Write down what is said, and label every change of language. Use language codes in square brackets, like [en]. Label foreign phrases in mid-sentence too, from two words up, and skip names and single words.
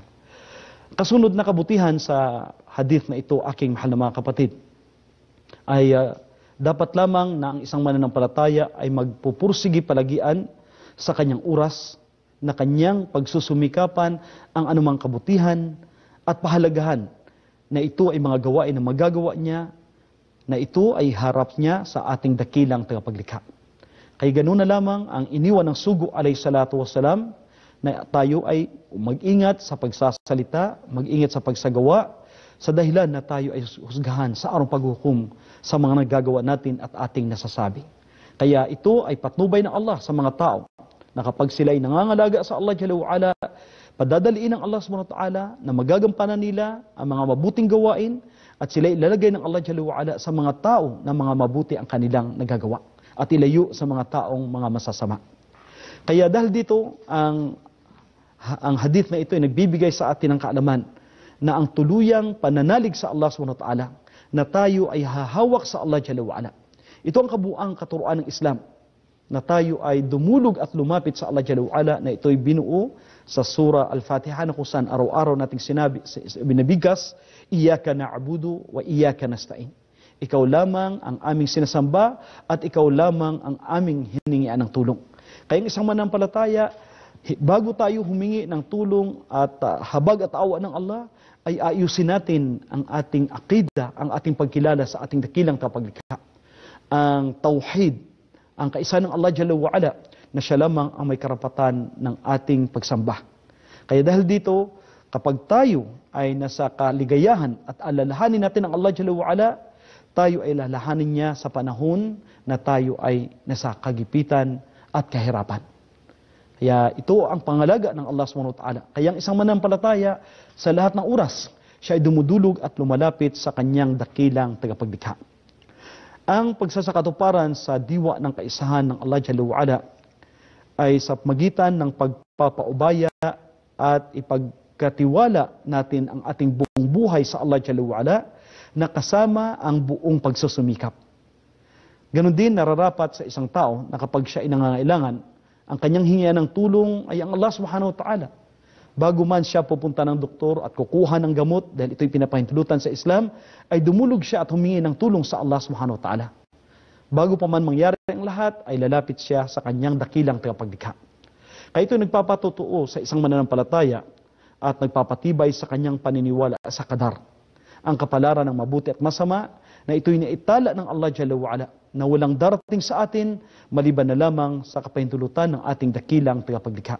[tl] Kasunod na kabutihan sa hadith na ito, aking mahal na mga kapatid, ay dapat lamang na ang isang mananampalataya ay magpupursigi palagian sa kanyang oras, na kanyang pagsusumikapan ang anumang kabutihan at pahalagahan na ito ay mga gawain na magagawa niya, na ito ay harap niya sa ating dakilang tagapaglikha. Kaya ganoon na lamang ang iniwan ng Sugo [ar] عليه الصلاة والسلام, [tl] na tayo ay mag-ingat sa pagsasalita, mag-ingat sa pagsagawa, sa dahilan na tayo ay husgahan sa araw paghukom sa mga nagagawa natin at ating nasasabi. Kaya ito ay patnubay ng Allah sa mga tao na kapag sila ay nangangalaga sa Allah [ar] جل وعلا, [tl] padadaliin ng Allah [ar] سبحانه وتعالى [tl] na magagampanan nila ang mga mabuting gawain at sila ilalagay ng Allah [ar] جل وعلا [tl] sa mga tao na mga mabuti ang kanilang nagagawa at ilayo sa mga taong mga masasama. Kaya dahil dito, ang hadith na ito ay nagbibigay sa atin ng kaalaman na ang tuluyang pananalig sa Allah [ar] سبحانه وتعالى [tl] na tayo ay hahawak sa Allah [ar] جل وعلا. [tl] Ito ang kabuang katuruan ng Islam na tayo ay dumulog at lumapit sa Allah [ar] جل وعلا [tl] na ito'y binuo sa surah Al-Fatiha na kung saan araw-araw nating binabigas, [ar] إياك نعبد وإياك نستعين. [tl] Ikaw lamang ang aming sinasamba at ikaw lamang ang aming hiningian ng tulong. Kaya isang manampalataya, bago tayo humingi ng tulong at habag at awa ng Allah, ay ayusin natin ang ating aqida, ang ating pagkilala sa ating dakilang kapaglikha. Ang tauhid, ang kaisa ng Allah [ar] جل وعلا, [tl] na siya lamang ang may karapatan ng ating pagsamba. Kaya dahil dito, kapag tayo ay nasa kaligayahan at alalahanin natin ang Allah [ar] جل وعلا, [tl] tayo ay lalahanin niya sa panahon na tayo ay nasa kagipitan at kahirapan. Kaya ito ang pangalaga ng Allah [ar] سبحانه وتعالى. [tl] Kaya ang isang manampalataya sa lahat ng oras, siya ay dumudulog at lumalapit sa kanyang dakilang tagapaglikha. Ang pagsasakatuparan sa diwa ng kaisahan ng Allah [ar] جل وعلا [tl] ay sa magitan ng pagpapaubaya at ipagkatiwala natin ang ating buong buhay sa Allah [ar] جل وعلا [tl] na kasama ang buong pagsusumikap. Ganon din nararapat sa isang tao na kapag siya ay nangangailangan, ang kanyang hingian ng tulong ay ang Allah [ar] سبحانه وتعالى. [tl] Bago man siya pupunta ng doktor at kukuha ng gamot, dahil ito'y pinapahintulutan sa Islam, ay dumulog siya at humingi ng tulong sa Allah [ar] سبحانه وتعالى. [tl] Bago pa man mangyari ang lahat, ay lalapit siya sa kanyang dakilang tagapaglikha. Kaya ito'y nagpapatutuo sa isang mananampalataya at nagpapatibay sa kanyang paniniwala sa qadar. Ang kapalaran ng mabuti at masama na ito'y naitala ng Allah [ar] جل وعلا [tl] na walang darating sa atin maliban na lamang sa kapahintulutan ng ating dakilang tagapaglikha.